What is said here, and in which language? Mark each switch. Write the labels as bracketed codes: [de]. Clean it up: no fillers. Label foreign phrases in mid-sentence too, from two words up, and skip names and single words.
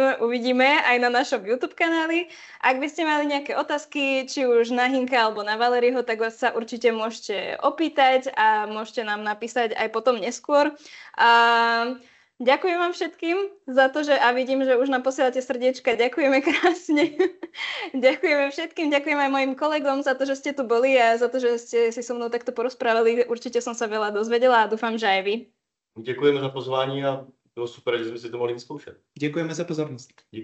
[sk] Uvidíme aj na našom YouTube kanáli. Ak by ste mali nejaké otázky, či už na Hynka alebo na Valeriho, tak vás sa určite môžete opýtať a môžete nám napísať aj potom neskôr. Ďakujem vám všetkým za to, že a vidím, že už nám posielate srdiečka. Ďakujeme krásne. Ďakujeme všetkým, ďakujem aj mojim kolegom za to, že ste tu boli a za to, že ste si so mnou takto porozprávali. Určite som sa veľa dozvedela a dúfam, že aj vy. [cs] Děkujeme za pozvání a bylo super, že jsme si to mohli vyzkoušet. Děkujeme za pozornost.